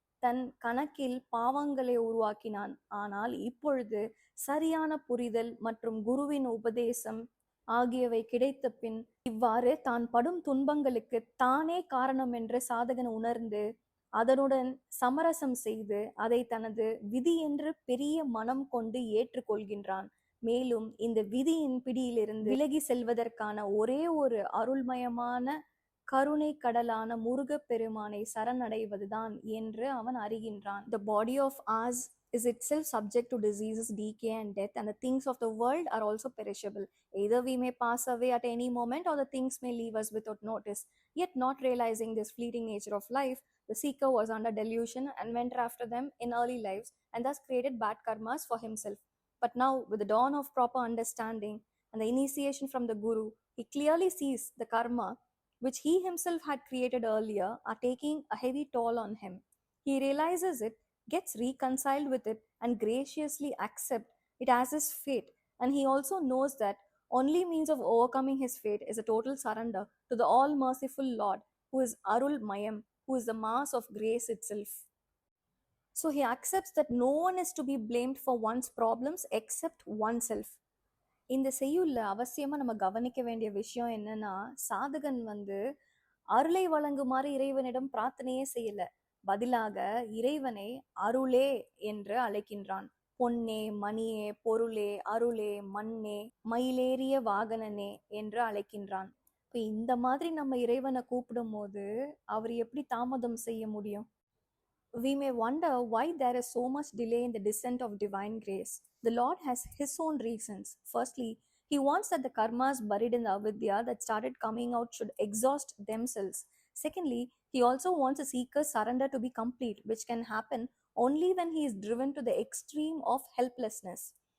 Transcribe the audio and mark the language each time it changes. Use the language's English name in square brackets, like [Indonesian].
[Tamil] தன் கணக்கில் பாவங்களை உருவாக்கினான். ஆனால் இப்பொழுது சரியான புரிதல் மற்றும் குருவின் உபதேசம் ஆகியவை கிடைத்த பின் இவ்வாறு தான் படும் துன்பங்களுக்கு தானே காரணம் என்று சாதகன் உணர்ந்து அதனுடன் சமரசம் செய்து அதை தனது விதி என்று பெரிய மனம் கொண்டு ஏற்றுக்கொள்கின்றான். மேலும் இந்த விதியின் பிடியிலிருந்து விலகி செல்வதற்கான ஒரே ஒரு அருள்மயமான கருணை கடலான முருகப் பெருமானை சரணடைவதுதான் என்று அவன் அறிகின்றான். [English] The body of ours is itself subject to diseases, decay and death, and the things of the world are also perishable. Either we may pass away at any moment or the things may leave us without notice. Yet not realizing this fleeting nature of life, the seeker was under delusion and went after them in early lives and thus created bad karmas for himself. But now, with the dawn of proper understanding and the initiation from the Guru, he clearly sees the karma which he himself had created earlier, are taking a heavy toll on him. He realizes it, gets reconciled with it, and graciously accepts it as his fate. And he also knows that only means of overcoming his fate is a total surrender to the all merciful Lord, who is Arul Mayam, who is the mass of grace itself. So he accepts that no one is to be blamed for one's problems except oneself. [Tamil] இந்த செய்யுள்ல அவசியமா நம்ம கவனிக்க வேண்டிய விஷயம் என்னன்னா, சாதகன் அருளை வழங்குமாறு இறைவனிடம் பிரார்த்தனையே செய்யல. பதிலாக இறைவனை அருளே என்று அழைக்கின்றான். பொன்னே, மணியே, பொருளே, அருளே, மண்ணே, மயிலேறிய வாகனனே என்று அழைக்கின்றான். இப்ப இந்த மாதிரி நம்ம இறைவனை கூப்பிடும் போது அவர் எப்படி தாமதம் செய்ய முடியும்? [English] We may wonder why there is so much delay in the descent of divine grace. The Lord has His own reasons. Firstly, He wants that the karmas buried in the avidya that started coming out should exhaust themselves. Secondly, He also wants a seeker's surrender to be complete, which can happen only when he is driven to the extreme of helplessness.